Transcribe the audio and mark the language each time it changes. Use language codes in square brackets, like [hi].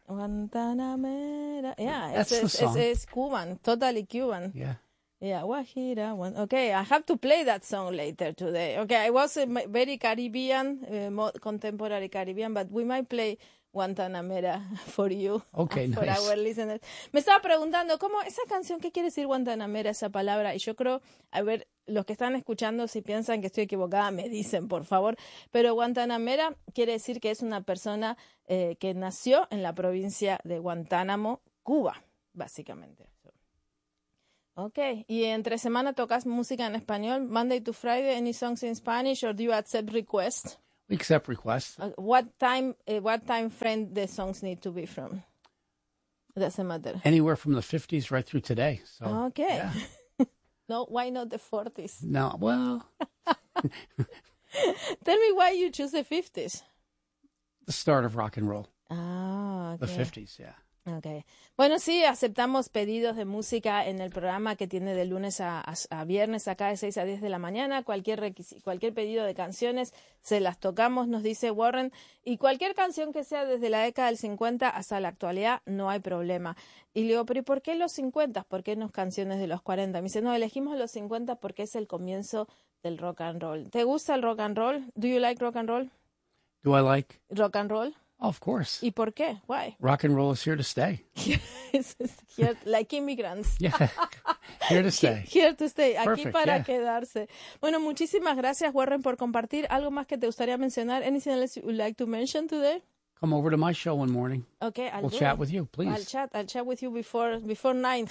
[en] Guantanamera. Yeah. That's the song. It's Cuban. Totally Cuban. Yeah. Yeah, Guajira. Okay, I have to play that song later today. Okay, it was very Caribbean, contemporary Caribbean, but we might play Guantanamera for you. Okay, for nice. For our listeners. [es] Me estaba preguntando, ¿cómo esa canción, qué quiere decir Guantanamera, esa palabra? Y yo creo, a ver, los que están escuchando, si piensan que estoy equivocada, me dicen, por favor. Pero Guantanamera quiere decir que es una persona que nació en la provincia de Guantánamo, Cuba, básicamente. Okay, y entre semana tocas música en español. [en] Monday to Friday, any songs in Spanish, or do you accept requests? We accept requests. What time frame the songs need to be from? It doesn't matter. Anywhere from the 50s right through today. So, okay. Yeah. No, why not the 40s? No, well. Tell me why you choose the 50s. The start of rock and roll. Okay. The 50s, yeah. Okay. [es] Bueno, sí, aceptamos pedidos de música en el programa que tiene de lunes a viernes acá de 6 a 10 de la mañana. Cualquier pedido de canciones se las tocamos, nos dice Warren. Y cualquier canción que sea desde la década del 50 hasta la actualidad, no hay problema. Y le digo, pero ¿y por qué los 50? ¿Por qué no canciones de los 40? Me dice, no, elegimos los 50 porque es el comienzo del rock and roll. ¿Te gusta el rock and roll? [en] Do you like rock and roll? Do I like? Rock and roll. Of course. [es] ¿Y por qué? [en] Why? Rock and roll is here to stay. Like immigrants. Yeah. Here to stay. Here to stay. Perfect. [es] Aquí para [en] yeah. [es] quedarse. Bueno, muchísimas gracias, Warren, por compartir. ¿Algo más que te gustaría mencionar? [en] Anything else you would like to mention today? Come over to my show one morning. Okay, we'll chat with you, please. I'll chat with you before 9.